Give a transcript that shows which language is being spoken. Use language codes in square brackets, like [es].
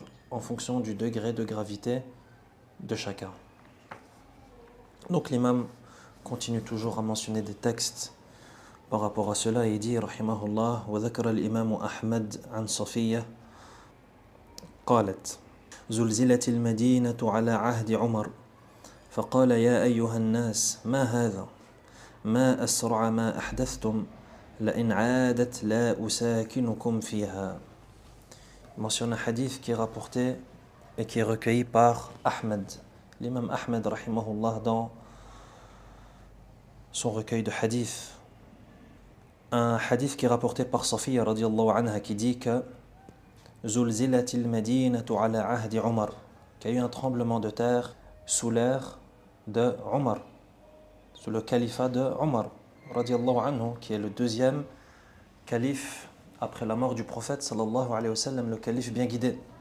[fr] En fonction du degré de gravité de chacun. Donc l'imam continue toujours à mentionner des textes par rapport à cela et il dit [ar] rahimahullah وذكر الإمام أحمد عن صفية قالت زلزلت المدينة على عهد عمر فقال يا أيها الناس ما هذا ما أسرع ما أحدثتم لئن عادت لا أساكنكم فيها. [fr] Il mentionne un hadith qui est rapporté et qui est recueilli par Ahmed, l'imam Ahmed rahimahullah, dans son recueil de hadith. Un hadith qui est rapporté par Safiya radiyallahu anha qui dit que [ar] Zulzilatil Madinatu ala ahdi Umar, [fr] qu'il y a eu un tremblement de terre sous l'ère de Omar, sous le califat de Omar radiyallahu anhu, qui est le deuxième calife après la mort du prophète sallallahu alayhi wa sallam, le calife bien guidé.